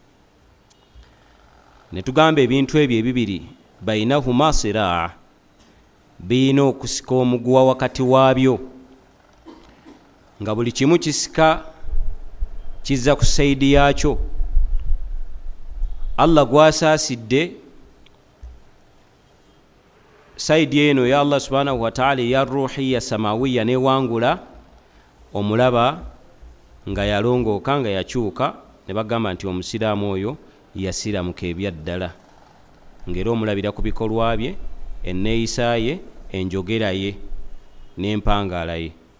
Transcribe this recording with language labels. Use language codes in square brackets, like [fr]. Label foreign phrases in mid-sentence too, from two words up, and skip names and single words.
[lg] Ne tugamba ebintu ebyo ebibiri [ar] بينهما صراع, [lg] birina okusika omuguwa wakati waabyo, nga buli kimu kisika kizza ku saidi yaakyo. Allah gwasaasidde saidi eno ya [ar] الله سبحانه وتعالى [lg] ya [ar] روحية سماوية [lg] newangula, omulaba nga yalongooka, nga yakyuka, ne bagamba nti omusiraamu oyo yasiramuka ebyaddala, ng'era omulabira ku bikolwa bye, enneeyisa ye, enjogera ye n'empangaala ye.